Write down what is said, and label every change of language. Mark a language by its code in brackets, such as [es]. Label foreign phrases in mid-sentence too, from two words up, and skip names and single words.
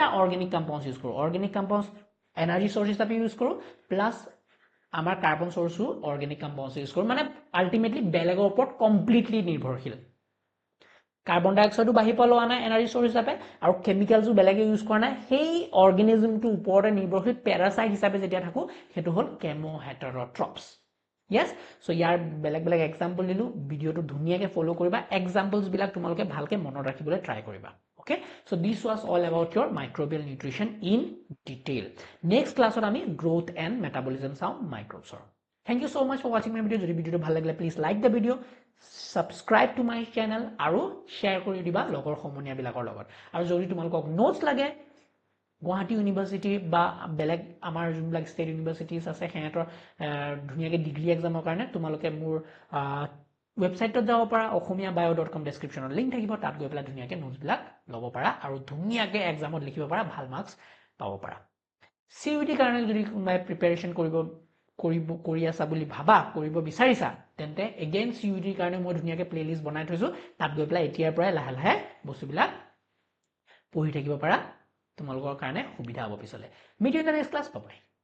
[en] organic compounds [as] ইউজ কৰো [en] organic compounds energy source [as] হিচাপে ইউজ কৰো প্লাস আমাৰ [en] carbon source organic compounds [as] ইউজ কৰো মানে আলটিমেটলি বেলেগৰ ওপৰত কমপ্লিটলি নিৰ্ভৰশীল [en] carbon dioxide [as] বাঢ়ি পেলোৱা নাই [en] energy source [as] হিচাপে আৰু কেমিকেলছো বেলেগে ইউজ কৰা নাই সেই অৰ্গেনিজমটো ওপৰতে নিৰ্ভৰশীল প্যাৰাসাইট হিচাপে যেতিয়া থাকো সেইটো হ'ল কেমো হেটেৰোট্ৰপছ [en] yes so [as] ইয়াৰ বেলেগ বেলেগ এক্সাম্পল দিলু ভিডিওটো ধুনিয়াকে ফলো কৰিবা এক্সাম্পলছ বিলাক তোমালোকে ভালকে মনত ৰাখিবলৈ ট্ৰাই কৰিবা [en] okay so this was all about your microbial nutrition in detail next class [as] ত আমি [en] growth and metabolism [as] চাও [en] microbes thank you so much for watching my video [as] যদি ভিডিওটো ভাল লাগিলে [en] please like the video subscribe to my channel [as] আৰু share কৰি দিবা লগৰ সমনীয়া বিলাকৰ লগত আৰু যদি তোমালোকক নোটছ লাগে গুৱাহাটী ইউনিভাৰ্সিটি বা বেলেগ আমাৰ যোনবিলাক [en] state universities [as] আছে হেতৰ ধুনিয়াকে [en] degree exam [as] কাৰণে তোমালোকে মোৰ ওয়েবসাইটত যাব পাৰা okhomiyabio.com ডেসক্ৰিপচনত লিংক থাকিব তাত গৈ পেলাই ধুনিয়াকে নোটছ বিলাক ল'ব পাৰা আৰু ধুনিয়াকে এক্সামত লিখিব পাৰা ভাল মাৰ্কস পাব পাৰা সিইউটি কাৰণে যদি কোনোবাই প্ৰিপাৰেচন কৰি আছা বুলি ভাবা কৰিব বিচাৰিছা তেন্তে এগেইন সিইউটিৰ কাৰণে মই ধুনিয়াকে প্লেলিষ্ট বনাই থৈছো তাত গৈ পেলাই এতিয়াৰ পৰাই লাহে লাহে বস্তুবিলাক পঢ়ি থাকিব পাৰা তোমালোকৰ কাৰণে সুবিধা হ'ব পিছলে [en] meet you in the next class bye